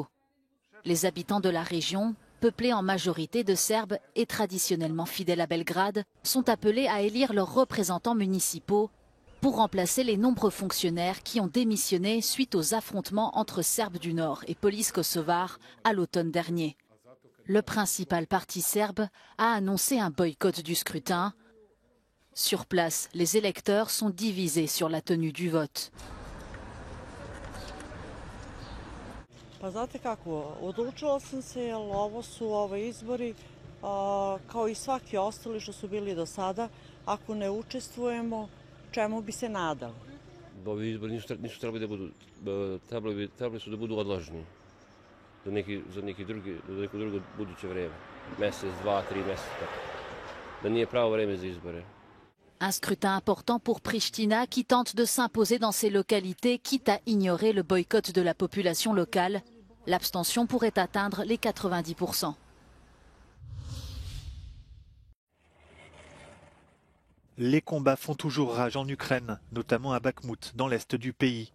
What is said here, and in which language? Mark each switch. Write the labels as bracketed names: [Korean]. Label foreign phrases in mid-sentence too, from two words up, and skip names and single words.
[French] Les habitants de la région, peuplés en majorité de Serbes et traditionnellement fidèles à Belgrade, sont appelés à élire leurs représentants municipaux pour remplacer les nombreux fonctionnaires qui ont démissionné suite aux affrontements entre Serbes du Nord et police kosovare à l'automne dernier. Le principal parti serbe a annoncé un boycott du scrutin. Sur place, les électeurs sont divisés sur la tenue du vote. [Serbian] Pa znate kako, odlučila sam se jer ovo su izbori kao I svaki ostali što su bili do sada. Ako ne učestvujemo, čemu bi se nadali? Ovi izbori nisu trebali da budu, trebali su da budu odloženi za neko drugo buduće vreme. Mesec, 2, 3 meseca. Da nije pravo vreme za izbore. [French] Un scrutin important pour Pristina qui tente de s'imposer dans ces localités, quitte à ignorer le boycott de la population locale. L'abstention pourrait atteindre les 90%. Les combats font toujours rage en Ukraine, notamment à Bakhmout, dans l'est du pays.